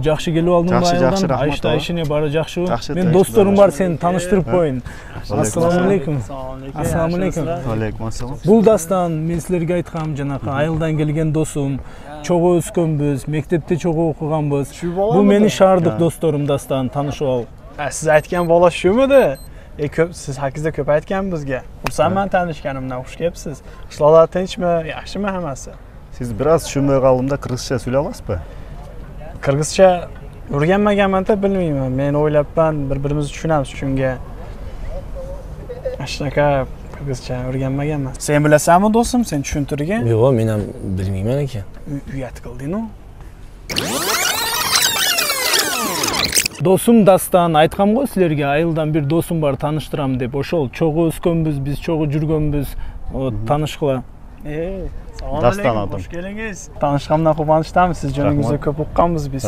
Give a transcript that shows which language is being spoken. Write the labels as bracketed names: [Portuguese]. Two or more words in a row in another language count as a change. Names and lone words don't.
[Kyrgyz] Жакшы келип алдың ба айылдан? Айышта ишине бары жакшыбы? Мен досторум бар, сени тааныштырып коеюн. [Arabic] السلام عليكم. السلام عليكم. عليكم السلام. [Kyrgyz] Бул дастан мен силерге айткам, жанакы айылдан келген досум, чогуу өскөнбүз, мектепте чогуу окуганбыз. Бул менин шаардык досторум дастан, таанышып ал. [Uzbek] Siz aytgan bola shumidi? Siz haqingizda ko'p aytgan bizga. Xursandman tanishganimdan, xush kelibsiz. Qishloqlar tinchmi, yaxshimi hammasi? Siz biraz tushunmay qoldim-da, qirg'izcha so'zlay olasizmi? Qirg'izcha o'rganmaganman-da, bilmayman. Men o'ylabman, bir-birimizni tushunamiz shunga. Shunaqa qirg'izcha o'rganmaganman. Sen bilasanmi do'stim, sen tushuntirgin? Yo'q, men ham bilmayman ekan. Uyat qilding-ku. [Kyrgyz] Досум дастан, айткам го силерге, айылдан бир досум бар, тааныштырам деп. Ошол чогуу өскөнбүз, биз чогуу жүргөнбүз, таанышкыла. Дастан атым. Хош келиңиз. Таанышканымдан кубанычтамын. Сиз жөнүңүздө көп укканбыз биз.